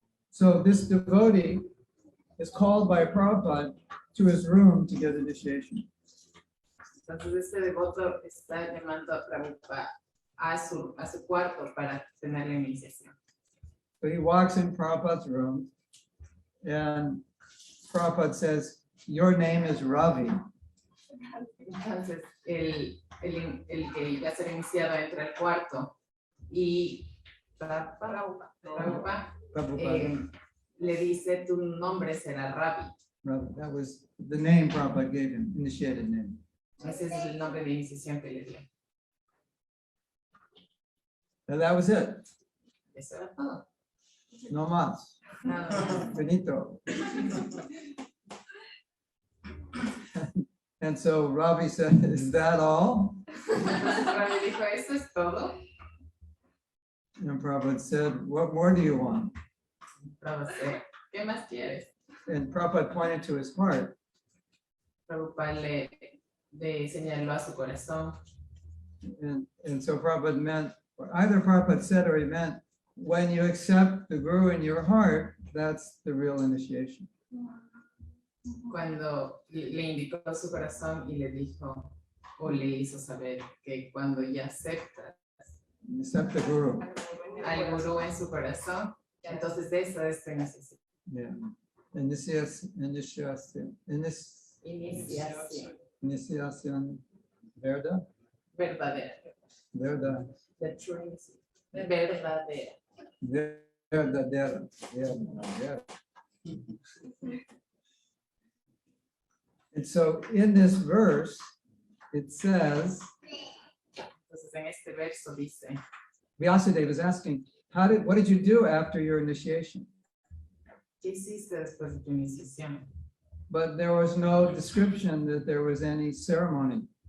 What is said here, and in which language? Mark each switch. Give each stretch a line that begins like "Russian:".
English: So this devotee is called by Prabhupada to his room to get initiation.
Spanish: Entonces este devoto está llamando a Prabhupada a su cuarto para tener la iniciación.
English: So he walks in Prabhupada's room and Prabhupada says, "Your name is Ravi."
Spanish: Entonces el que ya se ha iniciado entra al cuarto y Prabhupada le dice, tu nombre será Ravi.
English: Ravi. That was the name Prabhupada gave him, initiated name.
Spanish: Ese es el nombre de iniciación que le dio.
English: And that was it.
Spanish: Eso era todo. No más. Nada más. Finito.
English: And so Ravi said, "Is that all?"
Spanish: Ravi dijo, ¿eso es todo?
English: And Prabhupada said, "What more do you want?"
Spanish: Prabhupada, ¿qué más quieres?
English: And Prabhupada pointed to his heart.
Spanish: Prabhupada le señaló a su corazón.
English: And so Prabhupada meant, or either Prabhupada said or he meant, when you accept the Guru in your heart, that's the real initiation.
Spanish: Cuando le indicó a su corazón y le dijo, o le hizo saber que cuando ya aceptas
English: You accept the Guru.
Spanish: al gurú en su corazón, entonces esa es tu iniciación. Yeah. Initiación. Iniciación. ¿Verdad? Verdadera. Verdad.
English: The true initiation. Verdadera.
Spanish: Verdadera. Verdadera.
English: And so in this verse, it says,
Spanish: Entonces en este verso dice,
English: Vyasadeva is asking, what did you do after your initiation?
Spanish: ¿qué hiciste después de tu iniciación?
English: But there was no description that there was any ceremony.